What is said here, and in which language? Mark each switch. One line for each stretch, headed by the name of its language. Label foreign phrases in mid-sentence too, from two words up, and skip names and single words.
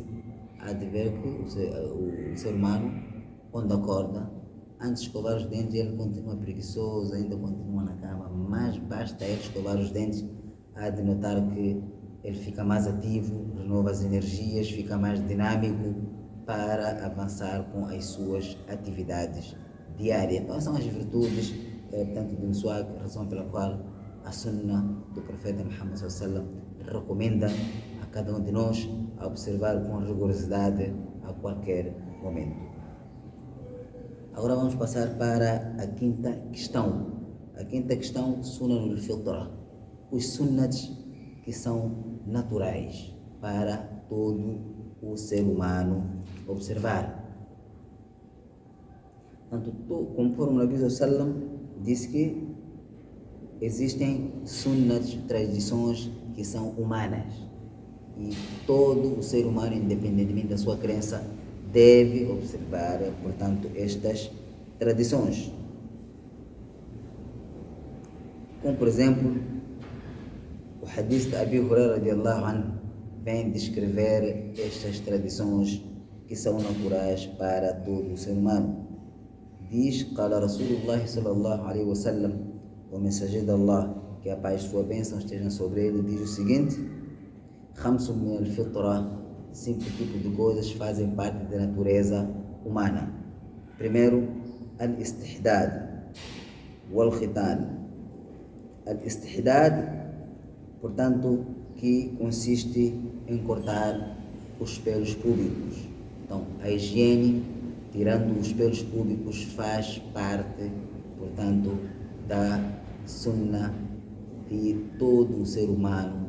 Portuguese: Há de ver que o ser humano, quando acorda, antes de escovar os dentes, ele continua preguiçoso, ainda continua na cama, mas basta ele escovar os dentes, há de notar que ele fica mais ativo, renova as energias, fica mais dinâmico para avançar com as suas atividades diárias. Então, são as virtudes, portanto, do Miswak, a razão pela qual a Sunna do Profeta Muhammad
Arabic: صلى الله عليه وسلم
Portuguese: recomenda a cada um de nós a observar com rigorosidade a qualquer momento. Agora vamos passar para a quinta questão. A quinta questão,
Arabic: سنن الفطرة.
Portuguese: Os sunnats que são naturais para todo o ser humano observar. Portanto, conforme o Nabi
Arabic: صلى الله عليه وسلم
Portuguese: disse que existem sunnats, tradições que são humanas. E todo o ser humano, independentemente da sua crença, deve observar, portanto, estas tradições. Como, por exemplo, o hadith de Abi Hurairah
Arabic: رضي الله عنه
Portuguese: vem descrever estas tradições que são naturais para todo o ser humano. Diz,
Arabic: قال رسول الله صلى الله عليه وسلم,
Portuguese: o mensageiro de Allah, que a paz e sua bênção estejam sobre ele, diz o seguinte:
Arabic: خمس من الفطرة,
Portuguese: 5 tipos de coisas fazem parte da natureza humana. Primeiro,
Arabic: الاستحداد والختان.
Portuguese: Al-istihdad, portanto, que consiste em cortar os pelos públicos. Então, a higiene, tirando os pelos públicos, faz parte, portanto, da sunna de todo o ser humano.